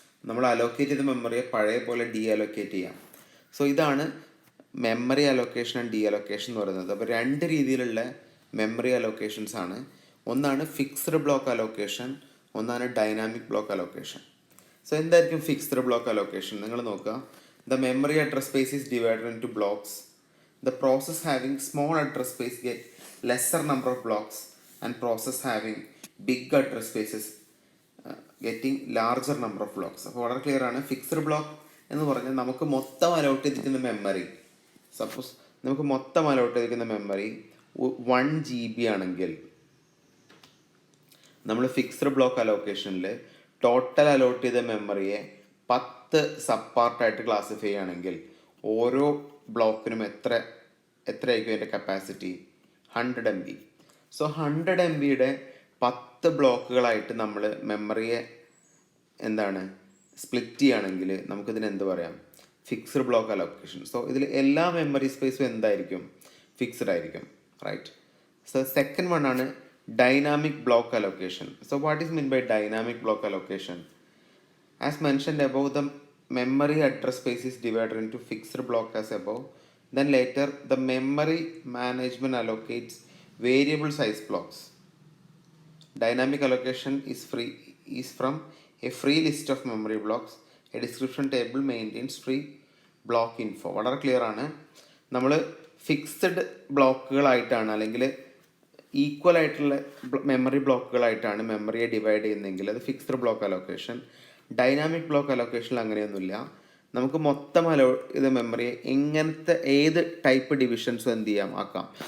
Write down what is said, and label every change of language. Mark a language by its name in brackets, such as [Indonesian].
[Malayalam] നമ്മൾ അലോക്കേറ്റ് ചെയ്ത മെമ്മറിയെ പഴയ പോലെ ഡി അലോക്കേറ്റ് ചെയ്യാം. സോ ഇതാണ് memory allocation and D allocation എന്ന് പറയുന്നത്. അപ്പോൾ 2 രീതിയിലുള്ള മെമ്മറി അലോക്കേഷൻസ് ആണ്. ഒന്നാണ് ഫിക്സ്ഡ് ബ്ലോക്ക് അലോക്കേഷൻ, ഒന്നാണ് ഡൈനാമിക് ബ്ലോക്ക് അലോക്കേഷൻ. [English] so [Malayalam] എന്തായിരിക്കും [English] Fixed block allocation? [Malayalam] നിങ്ങൾ നോക്കുക, [English] The memory address space is divided into blocks. The process having small address space get lesser number of blocks, and process having big address spaces getting larger number of blocks. [Malayalam] അപ്പോൾ വളരെ clear ആണ്. Fixed block എന്ന് പറഞ്ഞാൽ നമുക്ക് മൊത്തം allot ചെയ്തിരിക്കുന്ന memory, suppose നമുക്ക് മൊത്തം അലോട്ട് ചെയ്തിരിക്കുന്ന മെമ്മറി 1 GB ആണെങ്കിൽ, നമ്മൾ ഫിക്സ്ഡ് ബ്ലോക്ക് അലോക്കേഷനിൽ ടോട്ടൽ അലോട്ട് ചെയ്ത മെമ്മറിയെ 10 സബ് പാർട്ടായിട്ട് ക്ലാസിഫൈ ചെയ്യുകയാണെങ്കിൽ ഓരോ ബ്ലോക്കിനും എത്രയായിരിക്കും അതിൻ്റെ കപ്പാസിറ്റി? 100 MB. സോ 100 MBയുടെ 10 ബ്ലോക്കുകളായിട്ട് നമ്മൾ മെമ്മറിയെ എന്താണ് സ്പ്ലിറ്റ് ചെയ്യുകയാണെങ്കിൽ നമുക്കിതിന് എന്ത് പറയാം? Fixed block allocation. സോ ഇതിൽ എല്ലാ മെമ്മറി സ്പേസും എന്തായിരിക്കും? ഫിക്സ്ഡ് ആയിരിക്കും, റൈറ്റ്? സോ സെക്കൻഡ് വൺ ആണ് dynamic block allocation. [English] So what is mean by dynamic block allocation? As mentioned above, the memory address space is divided into fixed block as above. Then later the memory management allocates variable size blocks. Dynamic allocation is from a free list of memory blocks. A description table maintains free block info. [Malayalam] വളരെ clear ആണ്. നമ്മൾ fixed ബ്ലോക്കുകളായിട്ടാണ് അല്ലെങ്കിൽ equal ആയിട്ടുള്ള memory ബ്ലോക്കുകളായിട്ടാണ് മെമ്മറിയെ divide ചെയ്യുന്നതെങ്കിൽ അത് fixed block allocation. Dynamic block അലോക്കേഷനിൽ അങ്ങനെയൊന്നുമില്ല. നമുക്ക് മൊത്തം ഇത് മെമ്മറിയെ എങ്ങനത്തെ ഏത് ടൈപ്പ് ഡിവിഷൻസും എന്ത് ചെയ്യാം ആക്കാം.